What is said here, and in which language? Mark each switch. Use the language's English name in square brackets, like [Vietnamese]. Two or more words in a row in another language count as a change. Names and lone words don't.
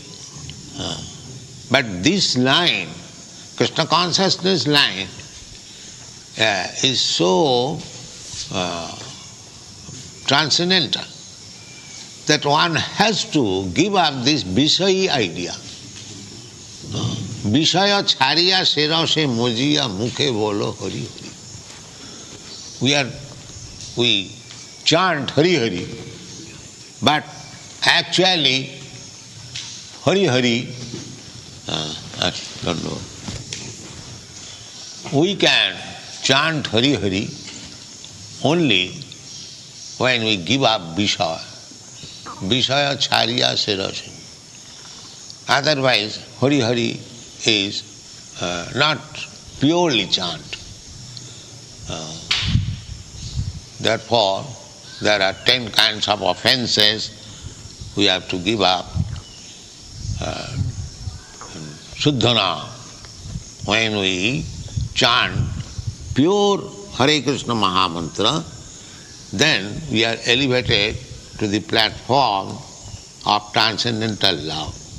[English] But this line, Krishna consciousness line, is so transcendental that one has to give up this Vishay idea. [Bangla] বিষয় ছাড়িয়া সে রসে মজিয়া মুখে বল হরি হরি. [English] We chant Hari Hari, but actually Hari Hari, I don't know. We can chant Hari Hari only when we give up Vishaya. [Bangla] বিষয় ছাড়িয়া সে রসে. [English] Otherwise, Hari Hari is not purely chant. Therefore, there are 10 kinds of offenses we have to give up. Shuddhana, when we chant pure Hare Krishna Mahamantra, then we are elevated to the platform of transcendental love.